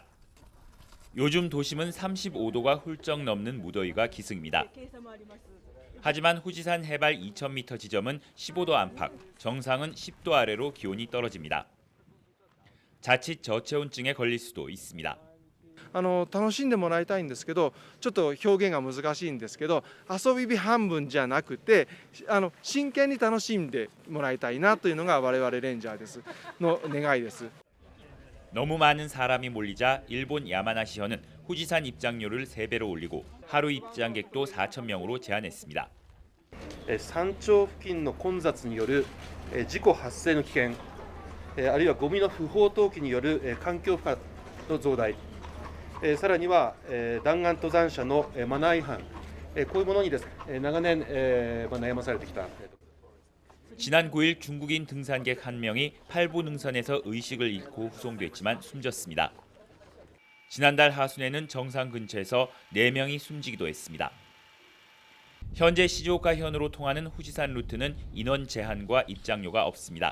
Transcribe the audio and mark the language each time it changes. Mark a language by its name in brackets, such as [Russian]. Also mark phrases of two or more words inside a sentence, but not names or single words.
[Korean] 요즘 도심은 35도가 훌쩍 넘는 무더위가 기승입니다. 하지만 후지산 해발 2,000m 지점은 15도 안팎, 정상은 10도 아래로 기온이 떨어집니다. 자칫 저체온증에 걸릴 수도 있습니다. [Japanese] 楽しんでもらいたいんですけど、ちょっと表現が難しいんですけど、遊び日半分じゃなくて、真剣に楽しんでもらいたいなというのが我々レンジャーですの願いです。 [Korean] 너무 많은 사람이 몰리자 일본 야마나시현은 후지산 입장료를 3배로 올리고 하루 입장객도 4,000명으로 제한했습니다. [Japanese] 山頂付近の混雑による事故発生の危険、あるいはゴミの不法投棄による環境負荷の増大、さらには弾丸登山者のマナー違反、こういうものにですね長年悩まされてきた。 [Korean] 지난 9일 중국인 등산객 1명이 팔보 능선에서 의식을 잃고 후송됐지만 숨졌습니다. 지난달 하순에는 정상 근처에서 4명이 숨지기도 했습니다. 현재 시즈오카현으로 통하는 후지산 루트는 인원 제한과 입장료가 없습니다.